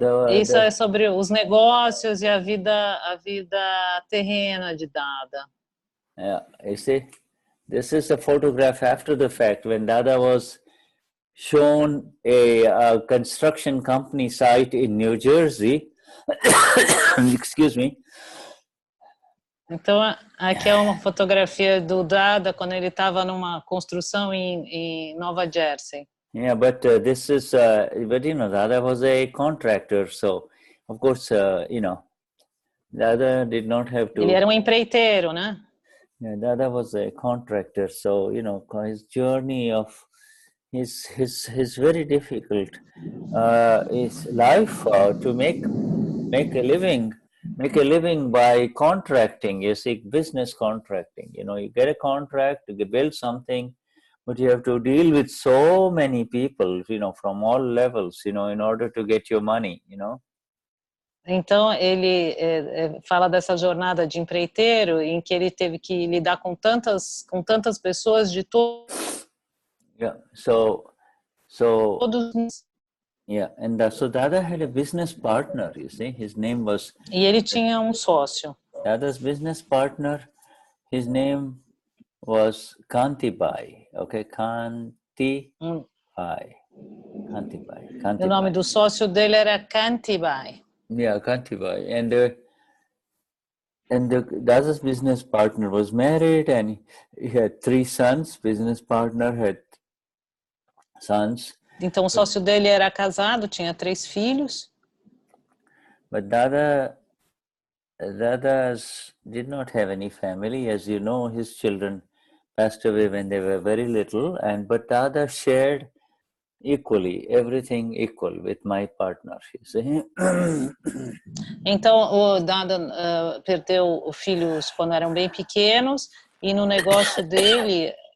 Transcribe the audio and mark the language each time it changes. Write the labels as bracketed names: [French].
[Portuguese] Isso é sobre os negócios e a vida terrena de Dada. [English] You see, this is a photograph after the fact when Dada was shown a construction company site in New Jersey. Excuse me. [Portuguese] Então, aqui é uma fotografia do Dada quando ele estava numa construção em Nova Jersey. [English] Yeah, but this is, Dada was a contractor, so of course, Dada did not have to. [Portuguese] Ele era empreiteiro, né? [English] Yeah, Dada was a contractor, so his journey of his very difficult. His life to make a living by contracting. You see, business contracting. You get a contract to build something, but you have to deal with so many people, from all levels, in order to get your money, [Portuguese] Então, ele fala dessa jornada de empreiteiro em que ele teve que lidar com tantas pessoas de todo. [English] Yeah, so So, [Portuguese] Todos. [English] yeah, and so Dada had a business partner, you see. His name was... [Portuguese] E ele tinha sócio. [English] Dada's business partner, his name was Kantibai, okay, Kantibai. Kantibai. [Portuguese] O nome do sócio dele era Kantibai. [English] Yeah, Kantibai. And Dada's business partner was married, and he had 3 sons. Business partner had sons. [Portuguese] Então o sócio dele era casado, tinha 3 filhos. [English] But Dada's did not have any family. As you know, his children passed away when they were very little, but Dada shared equally, everything equal with my partner, you see. [Portuguese] Então o Dada perdeu filhos quando eram bem pequenos, e no negócio dele...